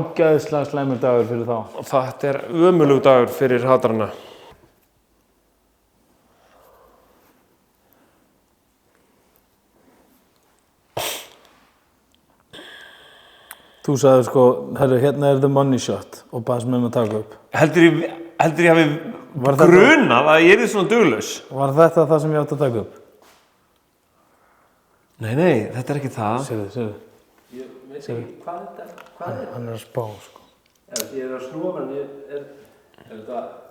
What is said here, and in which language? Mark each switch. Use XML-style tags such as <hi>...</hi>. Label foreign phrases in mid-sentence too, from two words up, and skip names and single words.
<is>Ógeðslega slæmur dagur fyrir þá. Þetta er ömurlegur dagur fyrir hatarana. Þú sagði sko, herru, hérna er</is> <en>the money shot</en> <is>og baðst með mig að taka upp. Heldur ég hafi grunað að ég er svona duglaus? Var þetta það sem ég átti að taka upp? Nei, þetta er ekki það. Sérðu. Ég veit ekki hvað þetta er. Hvað er? Hann er að spá, sko. Ég er að snúa, en er þetta...</is>